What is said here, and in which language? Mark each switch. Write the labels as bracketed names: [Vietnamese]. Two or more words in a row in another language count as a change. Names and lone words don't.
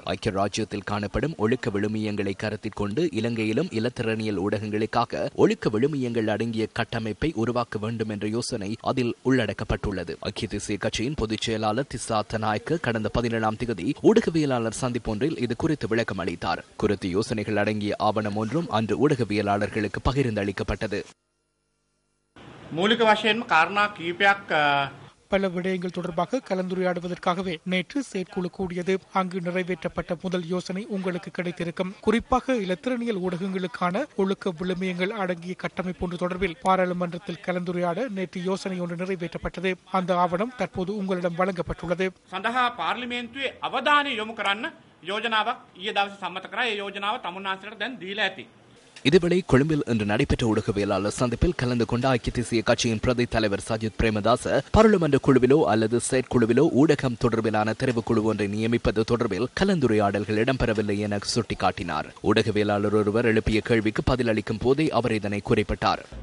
[Tamil] ஐக்கிய ராஜ்யத்தில் காணப்படும் ஒழுக்க விழுமியங்களை கருத்தில் கொண்டு இலங்கையிலும் இலத்திரனியல் ஊடகங்களுக்காக ஒழுக்க விழுமியங்கள் அடங்கிய கட்டமைப்பை உருவாக்க வேண்டும் என்ற யோசனை அதில் உள்ளடக்கப்பட்டுள்ளது. ஐக்கிய தேசிய கட்சியின் பொதுச் செயலாளர் திசாத்த நாயக்க கடந்த 17ஆம் தேதி ஊடகவியலாளர் சந்திப்பொன்றில் இது குறித்து விளக்கம் அளித்தார். குறித்த யோசனைகள் அடங்கிய ஆவணம் ஒன்றும் அன்று ஊடகவியலாளர்களுக்கு பகிர்ந்தளிக்கப்பட்டது. [Sinhala] මූලික වශයෙන්ම කාරණා කීපයක් [Tamil] பல விடயங்கள் தொடர்பாக கலந்துரையாடுவதற்காகவே நேற்று செயற்குழு கூடியது. அங்கு நிறைவேற்றப்பட்ட முதல் யோசனை உங்களுக்கு கிடைத்திருக்கும். குறிப்பாக இலத்திரனியல் ஊடகங்களுக்கான ஒழுக்க விழுமியங்கள் அடங்கிய கட்டமைப்பு ஒன்று தொடர்பில் பாராளுமன்றத்தில் கலந்துரையாட நேற்று யோசனை ஒன்று நிறைவேற்றப்பட்டது. அந்த ஆவணம் தற்போது உங்களிடம் வழங்கப்பட்டுள்ளது. [Sinhala] සඳහා පාර්ලිමේන්තුවේ අවධානය යොමු කරන්න යෝජනාවක් ඊයේ දවසේ සම්මත කරා. ඒ යෝජනාව තමුන්නාන්සලට දැන් දීලා ඇති. [Tamil] இதேவேளை கொழும்பில் இன்று நடைபெற்ற ஊடகவியலாளர் சந்திப்பில் கலந்து கொண்ட ஐக்கிய தேசிய கட்சியின் பிரதி தலைவர் சஜித் பிரேமதாச பாராளுமன்ற குழுவிலோ அல்லது செயற்குழுவிலோ ஊடகம் தொடர்பிலான தெரிவுக்குழு ஒன்றை நியமிப்பது தொடர்பில் கலந்துரையாடல்கள் இடம்பெறவில்லை என சுட்டிக்காட்டினார். ஊடகவியலாளர் ஒருவர் எழுப்பிய கேள்விக்கு பதிலளிக்கும் போதே அவர் இதனை குறிப்பிட்டார்.